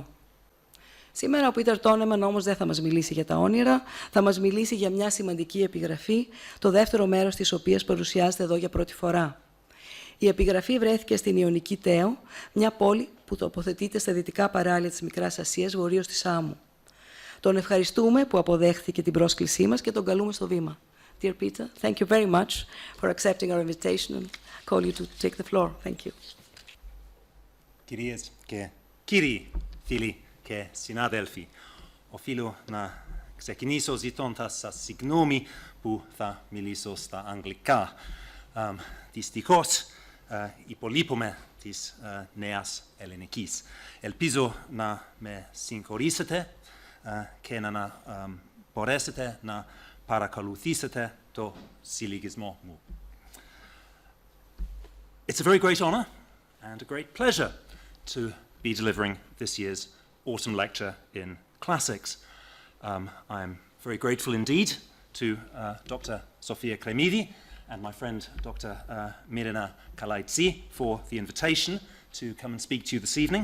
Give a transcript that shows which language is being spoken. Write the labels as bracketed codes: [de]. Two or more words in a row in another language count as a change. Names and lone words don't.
[el] Σήμερα ο Πίτερ Thonemann όμως δεν θα μας μιλήσει για τα όνειρα, θα μας μιλήσει για μια σημαντική επιγραφή, το 2ο μέρος της οποίας παρουσιάζεται εδώ για πρώτη φορά. Η επιγραφή βρέθηκε στην Ιωνική Τέο, μια πόλη που τοποθετείται στα δυτικά παράλια της Μικράς Ασίας, βορείως της Άμμου. Τον ευχαριστούμε που αποδέχθηκε την πρόσκλησή μας και τον καλούμε στο βήμα. [en] Dear Peter, thank you very much for accepting our invitation and call you to take the floor. Thank you. [el] Κυρίες και κύριοι, φίλοι και συνάδελφοι, οφείλω να ξεκινήσω ζητώντας σας συγγνώμη που θα μιλήσω στα αγγλικά. Δυστυχώς, υπολείπομαι της νέας ελληνικής. Ελπίζω να με συγχωρήσετε και να μπορέσετε να παρακολουθήσετε το συλλογισμό μου. [en] It's a very great honor and a great pleasure to be delivering this year's autumn lecture in classics. I'm very grateful indeed to Dr. Sofia Kremidi and my friend Dr. Mirina Kalaitsi for the invitation to come and speak to you this evening.